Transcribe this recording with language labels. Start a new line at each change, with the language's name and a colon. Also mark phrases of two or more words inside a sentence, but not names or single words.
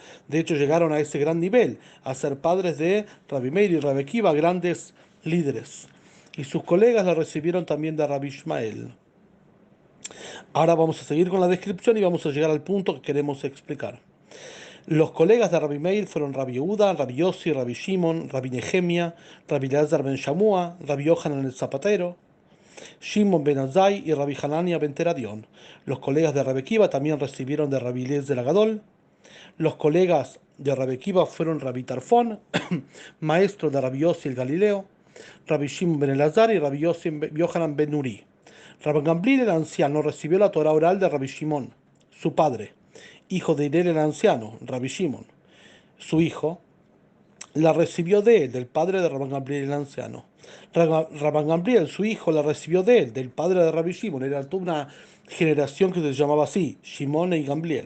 Spanish: De hecho, llegaron a ese gran nivel, a ser padres de Rabbi Meir y Rabbi Akiva, grandes líderes. Y sus colegas la recibieron también de Rabbi Ishmael. Ahora vamos a seguir con la descripción y vamos a llegar al punto que queremos explicar. Los colegas de Rabbi Meir fueron Rabbi Yehuda, Rabbi Yossi, Rabbi Shimon, Rabbi Nehemia, Rabbi Elazar ben Shamua, Rabbi Yohanan el Zapatero, Shimon ben Azai y Rabbi Hanania ben Teradión. Los colegas de Rabbi Akiva también recibieron de Rabbi Eliezer Agadol. Los colegas de Rabbi Akiva fueron Rabbi Tarfón, maestro de Rabbi Yossi el Galileo, Rabbi Shimon ben Elazar y Rabbi Yohanan ben Nuri. Rabbi Gamliel el anciano recibió la Torah oral de Rabbi Shimon, su padre, hijo de Hirel el anciano, Rabbi Shimon. Su hijo la recibió de él, del padre de Rabbi Gamliel el anciano. Rabbi Gamliel, su hijo, la recibió de él, del padre de Rabbi Shimon. Era toda una generación que se llamaba así, Shimon y Gamliel.